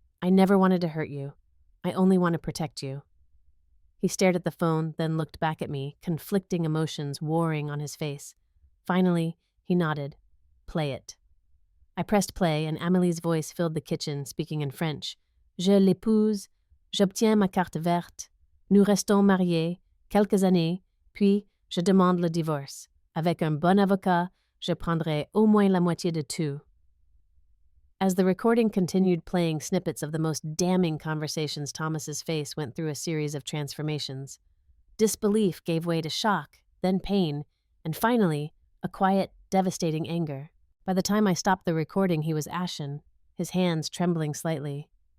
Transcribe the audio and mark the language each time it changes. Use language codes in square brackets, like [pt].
[en] I never wanted to hurt you. I only want to protect you." He stared at the phone, then looked back at me, conflicting emotions warring on his face. Finally, he nodded. "Play it." I pressed play, and Amélie's voice filled the kitchen, speaking in French. [fr] "Je l'épouse, j'obtiens ma carte verte, nous restons mariés quelques années, puis je demande le divorce. Avec un bon avocat, je prendrai au moins la moitié de tout." [en] As the recording continued playing snippets of the most damning conversations, Thomas's face went through a series of transformations. Disbelief gave way to shock, then pain, and finally, a quiet, devastating anger. By the time I stopped the recording, he was ashen, his hands trembling slightly.